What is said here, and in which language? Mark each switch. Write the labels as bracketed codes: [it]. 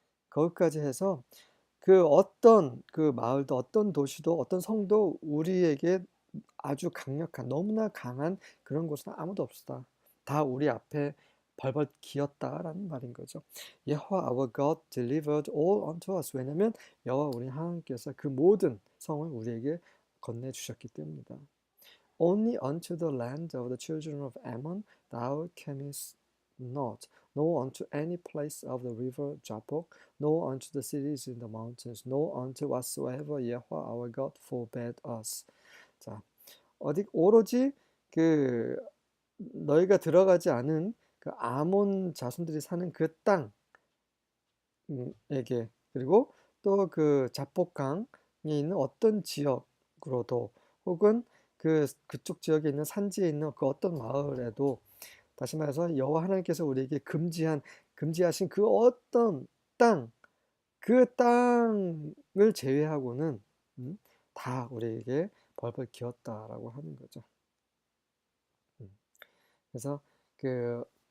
[ko] 거기까지 해서 그 어떤 그 마을도 어떤 도시도 어떤 성도 우리에게 아주 강력한 너무나 강한 그런 곳은 아무도 없었다. 다 우리 앞에 벌벌 기었다라는 말인 거죠. [en] 여호와 our God delivered all unto us. [ko] 왜냐하면 여호와 우리 하나님께서 그 모든 성을 우리에게 건네 주셨기 때문이다. [en] Only unto the land of the children of Ammon thou camest not, nor unto any place of the river Jabbok, nor unto the cities in the mountains, nor unto whatsoever Yahweh our God forbade us. [ko] 자, 오로지 그 너희가 들어가지 않은 그 아몬 자손들이 사는 그 땅에게, 그리고 또 그 잡복강에 있는 어떤 지역으로도, 혹은 그쪽 지역에 있는 산지에 있는 그 어떤 마을에도, 다시 말해서 여호와 하나님께서 우리에게 금지하신 그 어떤 땅, 그 땅을 제외하고는 다 우리에게 벌벌 기었다라고 하는 거죠. 그래서 그